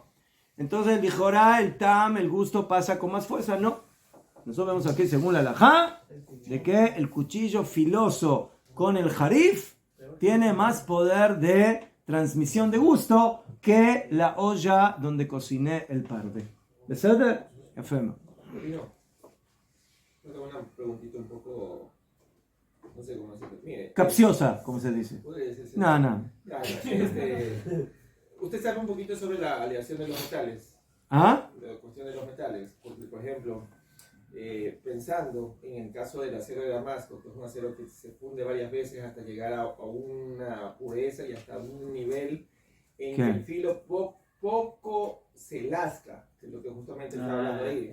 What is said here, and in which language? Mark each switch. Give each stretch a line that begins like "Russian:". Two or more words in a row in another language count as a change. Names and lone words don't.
Spanish: Entonces, dijera, el tam, el gusto pasa con más fuerza. No. Nosotros vemos aquí, según la halajá, de que el cuchillo filoso con el jarif tiene más poder de transmisión de gusto que la olla donde cociné el parve.
Hebrew: בסדר? יפה מאוד.
Spanish: Yo tengo una preguntita un poco, no sé cómo decirlo. Mire, Capciosa, como se dice. puede decirse- No, no. Ya, usted sabe un poquito sobre la aleación de los metales, ¿Ah? la cuestión de los metales, porque por ejemplo, pensando en el caso del acero de Damasco, que es un acero que se funde varias veces hasta llegar a una pureza y hasta un nivel en que el filo poco se lasca, que es lo que justamente está hablando ahí.